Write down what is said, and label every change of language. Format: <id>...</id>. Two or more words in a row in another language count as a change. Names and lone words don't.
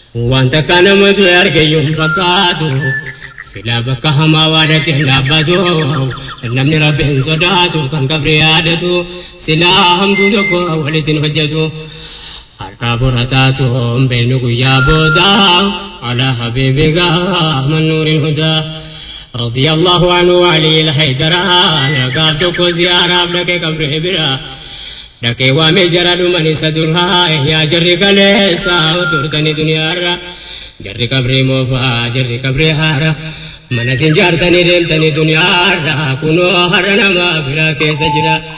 <om>Waan takka namatu arge iyyuu hin fakkaatu. Silaa bakka hamaa waa dhaqee hin dhaabbatu. Namni Rabbi hin sodaatu, kan qabri yaadatu. Silaa hamtuu tokko walitti hin hojjetu. Har'aa bora taatu, hin beeknu guyyaa booda.</om> <ar>على حبيبك</ar> <om>Ahmad Nuuril Hudaa.</om> <ar>رضي الله عنه وعلي الحيدران.</ar> <om>Gaaf tokko ziyaaraaf dhaqe qabree bira. Dhaqee waamee jara dhuman isa duraa. Yaa jarri kaleessa turtani duniyaarra. Jarri qabree moofaa, jarri qabree haara. Mana sin jaartanii deemtanii duniyaarra. Kunoo har'a nama biraa keessa jira.</om>